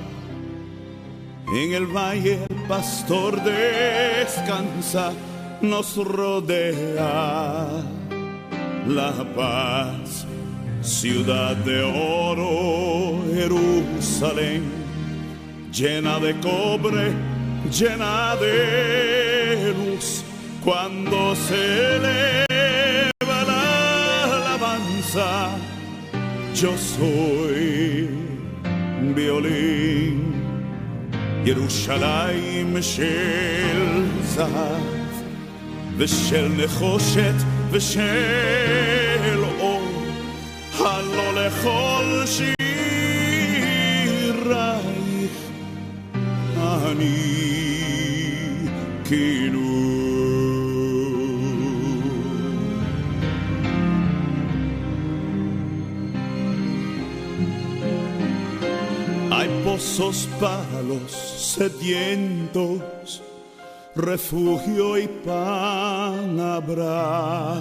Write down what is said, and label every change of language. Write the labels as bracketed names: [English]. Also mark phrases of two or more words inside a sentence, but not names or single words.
[Spanish] En el valle el pastor descansa, nos rodea la paz, ciudad de oro, Jerusalén, llena de cobre, llena de luz. Cuando se eleva la alabanza, yo soy violín. [Hebrew] ירושלים של זהב ושל נחושת ושל אור, הלא לכל שירייך Kinu. [Spanish] Hay pozos para los sedientos, refugio y pan habrá.